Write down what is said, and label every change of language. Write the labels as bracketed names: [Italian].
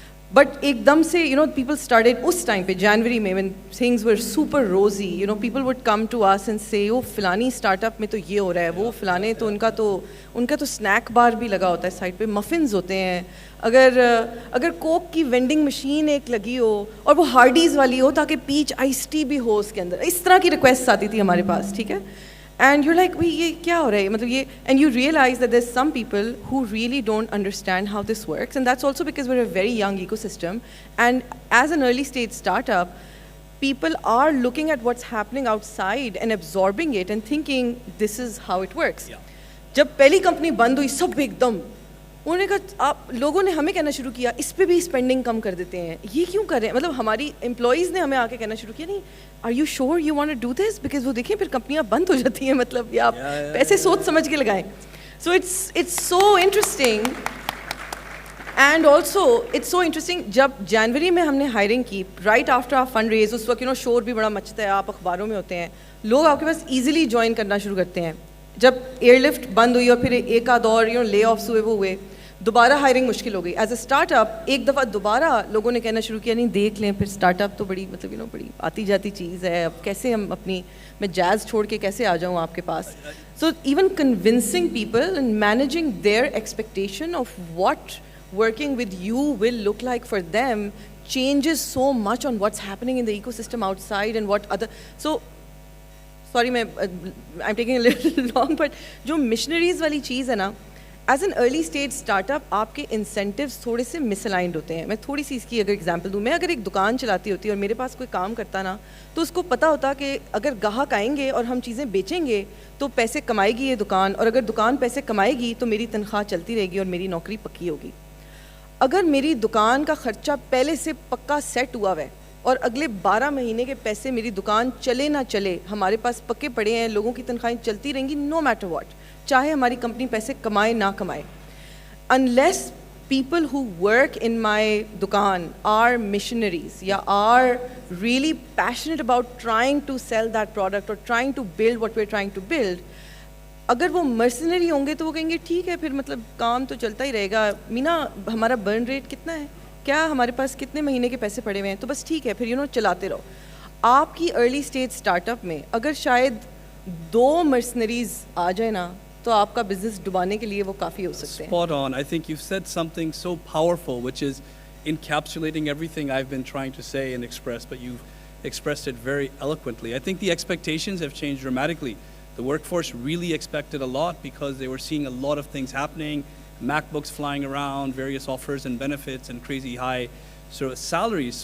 [English] but [Hindi] एकदम से [English] people started [Hindi] उस टाइम पे जनवरी में [English] when things were super rosy, people would come to us and say [Hindi] ओ फलानी स्टार्टअप में तो ये हो रहा है, वो फलाने तो उनका तो स्नैक बार भी लगा होता है साइड पे, मफिन्स होते हैं. अगर कोक की वेंडिंग मशीन एक लगी हो और वो हार्डीज़ वाली हो ताकि पीच आइस टी भी हो उसके अंदर, इस तरह की रिक्वेस्ट आती थी हमारे पास. ठीक है, [English] and you're like, [Hindi] भाई ये क्या हो रहा है, मतलब ये, [English] and you realize that there's some people who really don't understand how this works, and that's also because we're a very young ecosystem, and as an early stage startup, people are looking at what's happening outside and absorbing it and thinking this is how it works. [Hindi] जब पहली company बंद हुई सब एकदम उन्होंने कहा, आप लोगों ने हमें कहना शुरू किया इस पे भी स्पेंडिंग कम कर देते हैं, ये क्यों कर रहे हैं. मतलब हमारी एम्प्लॉइज़ ने हमें आके कहना शुरू किया, नहीं [English] are you sure you want to do this, because [Hindi] वो देखें फिर कंपनियां बंद हो जाती हैं, मतलब या आप पैसे सोच समझ के लगाएं. [English] So it's so interesting. And also it's so interesting, [Hindi] जब जनवरी में हमने हायरिंग की [English] right after our fund raise, [Hindi] उस वक्त शोर भी बड़ा मचता है, आप अखबारों में होते हैं, लोग आपके पास ईजिली ज्वाइन करना शुरू करते हैं. जब एयरलिफ्ट बंद हुई और फिर एक आध और ले ऑफ्स हुए, दोबारा हायरिंग मुश्किल हो गई. [English] as a startup [Hindi] एक दफ़ा दोबारा लोगों ने कहना शुरू किया, नहीं देख लें, फिर स्टार्टअप तो बड़ी मतलब बड़ी आती जाती चीज़ है, अब कैसे हम मैं जैज़ छोड़ के कैसे आ जाऊँ आपके पास. [English] So even convincing people and managing their expectation of what working with you will look like for them changes so much on what's happening in the ecosystem outside and what other. So sorry I'm taking a little long, but [Hindi] जो missionaries वाली चीज़ है ना, [English] as an early stage startup [Hindi] आपके incentives थोड़े से misaligned होते हैं. मैं थोड़ी सी इसकी अगर एग्जांपल दूँ, मैं अगर एक दुकान चलाती होती और मेरे पास कोई काम करता ना, तो उसको पता होता कि अगर ग्राहक आएंगे और हम चीज़ें बेचेंगे तो पैसे कमाएगी ये दुकान, और अगर दुकान पैसे कमाएगी तो मेरी तनख्वाह चलती रहेगी और मेरी नौकरी पक्की होगी. अगर मेरी दुकान का ख़र्चा पहले से पक्का सेट हुआ है और अगले 12 महीने के पैसे मेरी दुकान चले ना चले हमारे पास पक्के पड़े हैं, लोगों की तनख्वाहें चलती रहेंगी [English] no matter what, [Hindi] चाहे हमारी कंपनी पैसे कमाए ना कमाए. [English] unless people who work in my दुकान are missionaries या are really passionate about trying to sell that product or trying to build what we're trying to build, [Hindi] अगर वो मर्सनरी होंगे तो वो कहेंगे ठीक है फिर मतलब काम तो चलता ही रहेगा, मीना हमारा बर्न रेट कितना है, क्या हमारे पास कितने महीने के पैसे पड़े हुए हैं, तो बस ठीक है फिर चलाते रहो. आपकी [English] early stage startup [Hindi] में अगर शायद 2 मर्सनरीज आ जाए ना तो आपका बिजनेस डुबाने के लिए वो काफ़ी हो सकते हैं. [English] Spot on. I think you've said something so powerful, which is encapsulating everything I've been trying to say and express, but you've expressed it very eloquently. I think the expectations have changed dramatically. The workforce really expected a lot because they were seeing a lot of things happening, MacBooks flying around, various offers and benefits and crazy high sort of salaries.